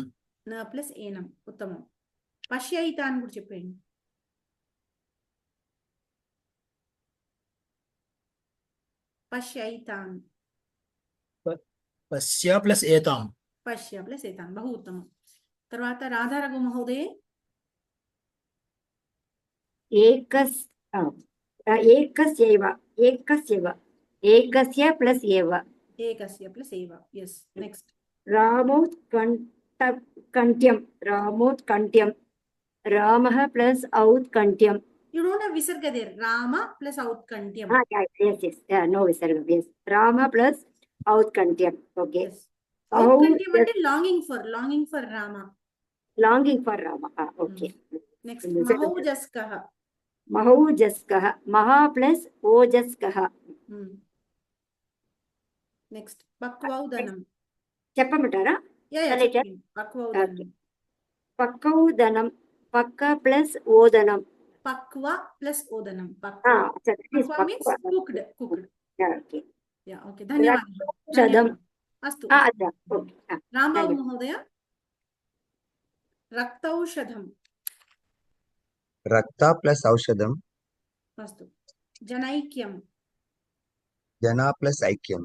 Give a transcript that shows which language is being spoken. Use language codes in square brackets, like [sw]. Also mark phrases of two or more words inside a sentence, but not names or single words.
[te] నా ప్లస్ ఏనం. ఉత్తమం. పశ్యయిత అని కూడా చెప్పండి. పశ్యైతాన్. పశ్య ప్లస్ ఏతాం. పశ్య ప్లస్ ఏతాన్, [sa] बहु उत्तमम्. [te] తర్వాత రాధారఘు మహోదయ. [sa] एकस्यैव एकस्य प्लस एव. [te] ఏకస్య ప్లస్ ఏవ. ఎస్. నెక్స్ట్. [sa] रामोत्कण्ठ्यं रामः प्लस औत्कण्ठ्यं. [en] You don't have visarga there. Rama plus outkanthyam. Yes. No visarga. Yes. Rama plus outkanthyam. Okay. Yes. Outkanthyam ante longing for Rama. Longing for Rama. Okay. Next. Mahoujaskah. Maha plus ojaskah. Next. Pakvaudanam. [te] చెప్పమంటారా? [en] Pakvaudanam. [te] పక్కౌదనం. పక్క ప్లస్ ఓదనం. [en] Pakva plus odanam. Pakva means cooked. Okay. Yeah, [te] okay. ధన్యవాదాలు. అస్తు. [en] Okay. [te] రాంబాబు మహోదయ. రక్తౌషధం. రక్త ప్లస్ ఔషధం. అస్తు. జనైక్యం. జన ప్లస్ ఐక్యం.